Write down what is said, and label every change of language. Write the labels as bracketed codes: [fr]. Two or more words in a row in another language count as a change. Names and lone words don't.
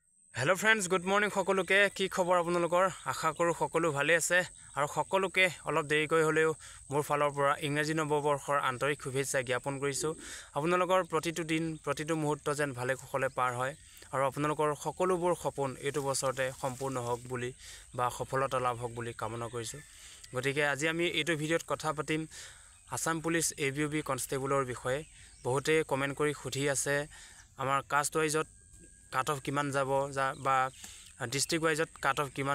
[en] hello friends good morning [as] সকলোকে কি খবৰ আপোনালোকৰ আশা কৰোঁ সকলো ভালে আছে আৰু সকলোকে অলপ দেৰিকৈ হ'লেও মোৰ ফালৰ পৰা ইংৰাজী নৱবৰ্ষৰ আন্তৰিক শুভেচ্ছা জ্ঞাপন কৰিছো আপোনালোকৰ প্ৰতিটো দিন প্ৰতিটো মুহূৰ্ত যেন ভালে কুশলে পাৰ হয় আৰু आपनलोকৰ সকলোবোৰ সপোন এটো বছৰতে সম্পূৰ্ণ হওক বুলি বা সফলতা লাভ হওক বুলি কামনা কৰিছো গতিকে আজি আমি এটো ভিডিঅ'ত কথা পাতিম আসাম পুলিচ এবিউবি কনষ্টেবলৰ বিষয়ে বহুতে কমেন্ট কৰি খুধি আছে আমাৰ কাষ্ট ওয়াইজত [en] cut off [as] কিমান যাব বা ডিস্ট্রিক্ট ওয়াইজত [en] cut off [as] কিমান